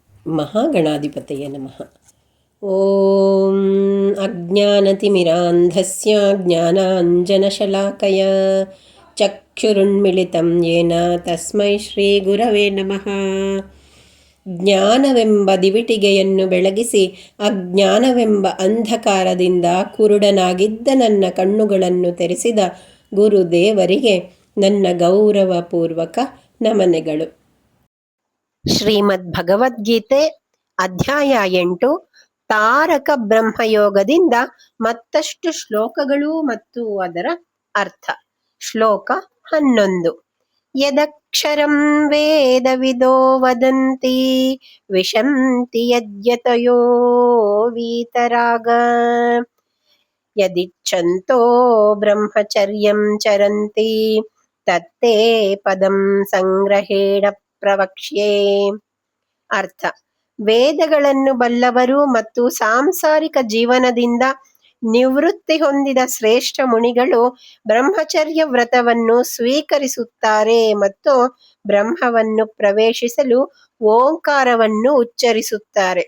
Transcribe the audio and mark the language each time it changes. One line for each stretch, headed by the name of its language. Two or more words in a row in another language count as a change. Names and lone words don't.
Sanskrit: ಮಹಾಗಣಾಧಿಪತಯೇ ನಮಃ. ಓಂ ಅಜ್ಞಾನತಿಮಿರಾಂಧಸ್ಯ ಜ್ಞಾನಾಂಜನಶಲಾಕಯ ಚಕ್ಷುರುನ್ಮಿಳಿತಂ ಯೇನ ತಸ್ಮೈ ಶ್ರೀ ಗುರವೇ ನಮಃ.
Kannada: ಜ್ಞಾನವೆಂಬ ದಿವಿಟಿಗೆಯನ್ನು ಬೆಳಗಿಸಿ ಅಜ್ಞಾನವೆಂಬ ಅಂಧಕಾರದಿಂದ ಕುರುಡನಾಗಿದ್ದ ನನ್ನ ಕಣ್ಣುಗಳನ್ನು ತೆರೆಸಿದ ಗುರುದೇವರಿಗೆ ನನ್ನ ಗೌರವಪೂರ್ವಕ ನಮನೆಗಳು. ಶ್ರೀಮದ್ ಭಗವದ್ಗೀತೆ ಅಧ್ಯಾಯ 8 ತಾರಕ ಬ್ರಹ್ಮಯೋಗದಿಂದ ಮತ್ತಷ್ಟು ಶ್ಲೋಕಗಳು ಮತ್ತು ಅದರ ಅರ್ಥ.
Sanskrit: ಶ್ಲೋಕ 11. ಯದಕ್ಷರಂ ವೇದವಿದೋ ವದಂತಿ ವಿಶಂತಿ ಯದ್ಯತಯೋ ವೀತರಾಗ ಯದಿಚ್ಛಂತೋ ಬ್ರಹ್ಮಚರ್ಯಂ ಚರಂತಿ ತತ್ತೇ ಪದಂ ಸಂಗ್ರಹೇಣ ಪ್ರವಕ್ಷ್ಯೆ.
Kannada: ಅರ್ಥ: ವೇದಗಳನ್ನು ಬಲ್ಲವರು ಮತ್ತು ಸಾಂಸಾರಿಕ ಜೀವನದಿಂದ ನಿವೃತ್ತಿ ಹೊಂದಿದ ಶ್ರೇಷ್ಠ ಮುನಿಗಳು ಬ್ರಹ್ಮಚರ್ಯ ವ್ರತವನ್ನು ಸ್ವೀಕರಿಸುತ್ತಾರೆ ಮತ್ತು ಬ್ರಹ್ಮವನ್ನು ಪ್ರವೇಶಿಸಲು ಓಂಕಾರವನ್ನು ಉಚ್ಚರಿಸುತ್ತಾರೆ.